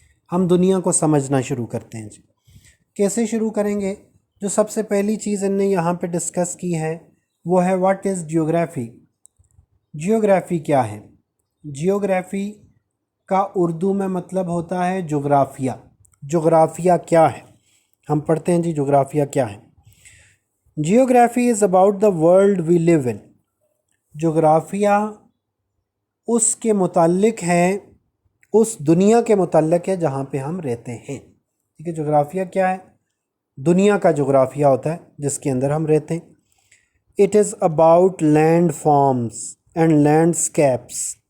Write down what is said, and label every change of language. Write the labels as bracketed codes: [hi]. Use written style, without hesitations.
[ur] ہم دنیا کو سمجھنا شروع کرتے ہیں. جی کیسے شروع کریں گے؟ جو سب سے پہلی چیز ان نے یہاں پہ ڈسکس کی ہے وہ ہے [en] What is geography. [ur] جیوگرافی کیا ہے؟ جیوگرافی کا اردو میں مطلب ہوتا ہے جغرافیہ. جغرافیہ کیا ہے؟ ہم پڑھتے ہیں جی جغرافیہ کیا ہے. [en] Geography is about the world we live in. [ur] جغرافیہ اس کے متعلق ہے، اس دنیا کے متعلق ہے جہاں پہ ہم رہتے ہیں. ٹھیک ہے. جغرافیہ کیا ہے؟ دنیا کا جغرافیہ ہوتا ہے جس کے اندر ہم رہتے ہیں. [en] It is about landforms and landscapes.